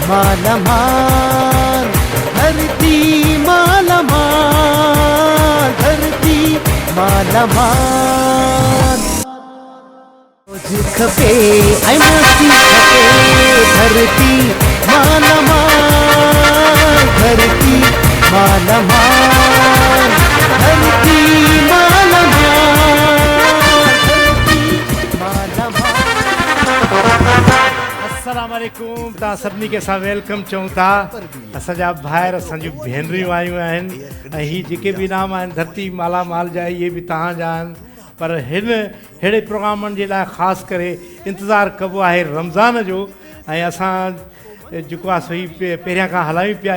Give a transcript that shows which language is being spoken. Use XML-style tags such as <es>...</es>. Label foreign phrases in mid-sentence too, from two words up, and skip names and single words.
<sd>माला माल, धरती माला माल, धरती माला माल। मुझे खपे ऐं मस्ती खपे, धरती माला माल, धरती माला माल, धरती माला माल, धरती माला माल। अस्सलाम वालेकुम। तव्हां सभिनी खे असां वेलकम चऊं था। असांजा भाइर असांजूं भेनरियूं आयूं आहिनि ऐं हीअ जेके बि इनाम आहिनि धरती माला माल जा, इहे बि तव्हांजा आहिनि। पर हिन अहिड़े प्रोग्रामनि जे लाइ ख़ासि करे इंतज़ारु कबो आहे रमज़ान जो, ऐं असां जेको आहे सही पहिरियां खां हलायूं पिया।</sd>